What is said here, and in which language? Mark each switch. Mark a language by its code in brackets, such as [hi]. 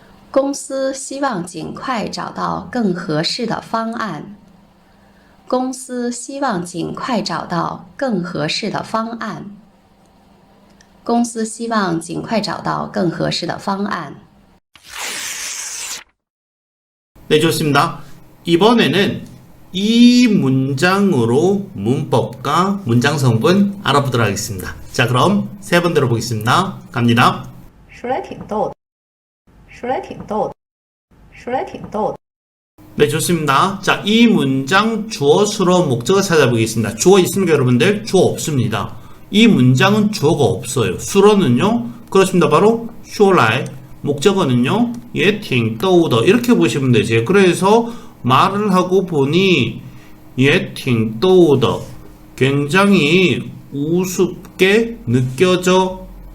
[zh] 公司希望尽快找到更合适的方案。公司希望尽快找到更合适的方案。公司希望尽快找到更合适的方案。 [ko] 네, 좋습니다. 이번에는 이 문장으로 문법과 문장 성분 알아보도록 하겠습니다. 자, 그럼 3번 들어보겠습니다. 갑니다. [zh] 说来挺逗的，说来挺逗的，说来挺逗的。 [ko] 네, 좋습니다. 자, 이 문장 주어, 수로, 목적어 찾아보겠습니다. 주어 있습니까, 여러분들? 주어 없습니다. 이 문장은 주어가 없어요. 수로는요, 그렇습니다. 바로 说来 목적어는요, 예, [zh] 挺逗的 [ko] 이렇게 보시면 되죠. 그래서 말을 하고 보니 예, [zh] 挺逗的 [ko] 굉장히 우습게 느껴져.